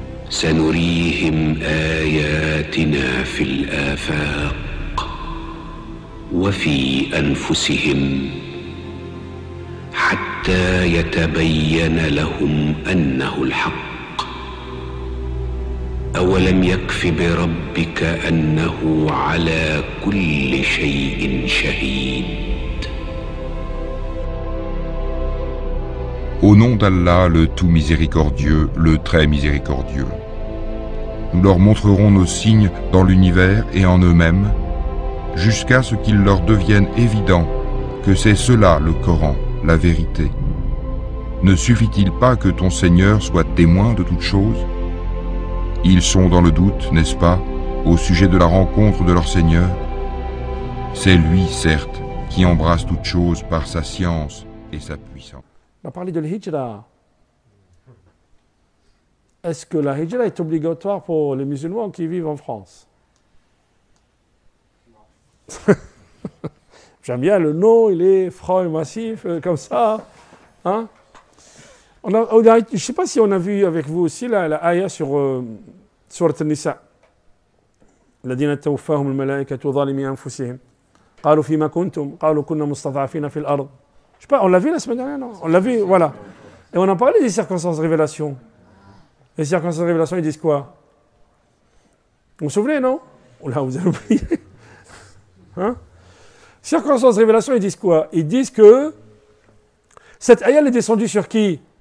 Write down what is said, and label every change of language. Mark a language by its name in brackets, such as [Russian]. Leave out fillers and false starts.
[Arabic] سنريهم آياتنا في الآفاق وفي أنفسهم حتى يتبين لهم أنه الحق. أولم يكف بربك أنه على كل شيء شهيد. [French] Au nom d'Allah, le tout miséricordieux, le très miséricordieux. Nous leur montrerons nos signes dans l'univers et en eux-mêmes, jusqu'à ce qu'il leur devienne évident que c'est cela le Coran, la vérité. Ne suffit-il pas que ton Seigneur soit témoin de toutes choses? Ils sont dans le doute, n'est-ce pas, au sujet de la rencontre de leur Seigneur? C'est lui, certes, qui embrasse toutes choses par sa science et sa puissance. On a parlé de l'hijra. Est-ce que la hijra est obligatoire pour les musulmans qui vivent en France? J'aime bien le nom, il est franc et massif, comme ça. Hein? Je ne sais pas si on a vu avec vous aussi la ayah sur Surat An-Nisa. [Arabic] الذين توفاهم الملائكة ظالمي أنفسهم قالوا فيما كنتم قالوا كنا مستضعفين في الأرض. [French] Je sais pas, on l'a vu la semaine dernière, non? On l'a vu, voilà. Et on a parlé des circonstances de révélation. Les circonstances de révélation, ils disent quoi? Vous vous souvenez, non? Là, vous avez oublié. Hein? Circonstances de révélation, ils disent quoi? Ils disent que cette ayah, elle est descendue sur qui?